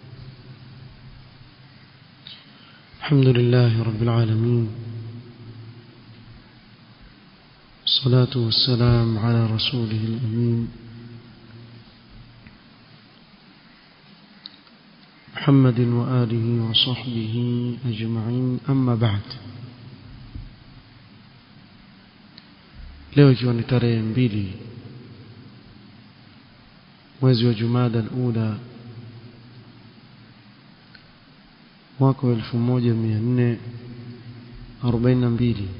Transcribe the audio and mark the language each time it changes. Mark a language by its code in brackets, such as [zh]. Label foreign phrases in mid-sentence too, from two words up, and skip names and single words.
[ar] الحمد لله رب العالمين، الصلاة والسلام على رسوله الأمين محمد وآله وصحبه أجمعين، أما بعد. [sw] leo ikiwa ni tarehe 2 mwezi wa Jumada al-Ula mwaka 1442